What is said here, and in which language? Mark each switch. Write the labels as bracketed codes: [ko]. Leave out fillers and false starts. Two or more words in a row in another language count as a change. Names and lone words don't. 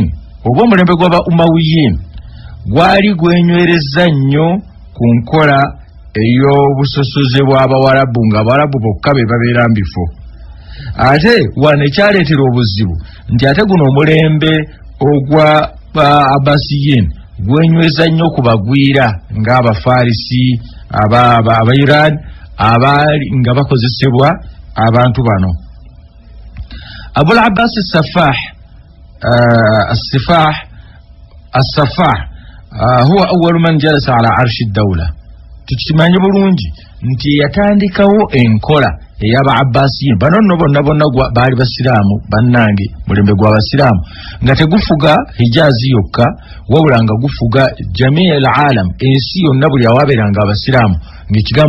[lg] oba omulembe gw'aba umawiyin gwali gwenywereza nnyo ku nkola ey'obusosoze bw'abawarabu ng'abawarabu bokka be babeera mbifo ate wano ekyaleetera obuzibu nti ate guno omulembe ogwa Abbasiyin gwenyweza nnyo kubagwira ng'abafarisi aba Iran abaali nga bakozesebwa abantu bano Abul Abbas [ar] السفاح هو أول من جلس على عرش الدولة [lg] tukimanyi bulungi nti yatandikawo enkola ey'aba Abbasiyin bano nno bonna baali basiraamu bannange mulembe gw'abasiraamu nga tegufuga Hijazi yokka wabula nga gufuga [ar] جميع العالم [lg] ensi yonna buli awaberanga abasiraamu ng'ekigambo